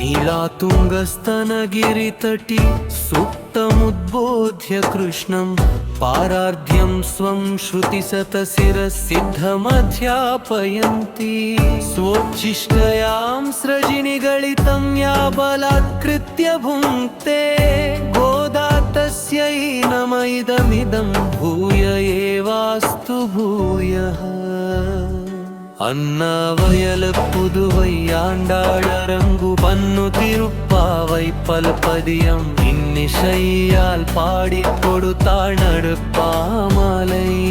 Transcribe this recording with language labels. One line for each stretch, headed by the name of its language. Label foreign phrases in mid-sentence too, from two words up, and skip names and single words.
Sanskrit: नीलातुङ्गस्तनगिरितटी सुप्तमुद्बोध्य कृष्णं पारार्ध्यं स्वं श्रुतिशतशिरसिद्धमध्यापयन्ति स्वोच्छिष्टयां सृजिनिगलितं या बलात्कृत्य भुङ्क्ते गोदा तस्यै नम इदमिदं भूय एवास्तु भूयः
Tamil: அன்னவயல் புதுவை ஆண்டாளரங்கு பன்னு திருப்பாவை பல்பதியம் இன்னிசையால் பாடிக் கொடுத்தாள் நடுப்பாமாலை